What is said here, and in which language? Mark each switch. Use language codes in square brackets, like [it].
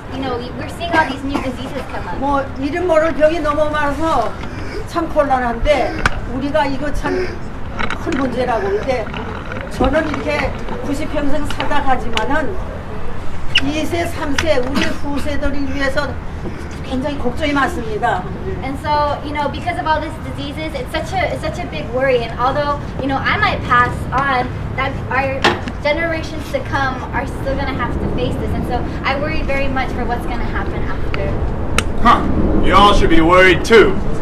[en] We're seeing all these new diseases come up. [ko] 이름 모를 병이 너무 많아서 참 곤란한데 우리가 이거 참 큰 문제라고. 근데 저는 이렇게 90평생 살다 가지만은 2세, 3세 우리 후세들을 위해서 굉장히 걱정이 많습니다. [en] And so, because of all these diseases, it's such a big worry. And although, I might pass on, that our generations to come are still gonna have to face this. And so, I worry very much for what's gonna happen after. You all should be worried too.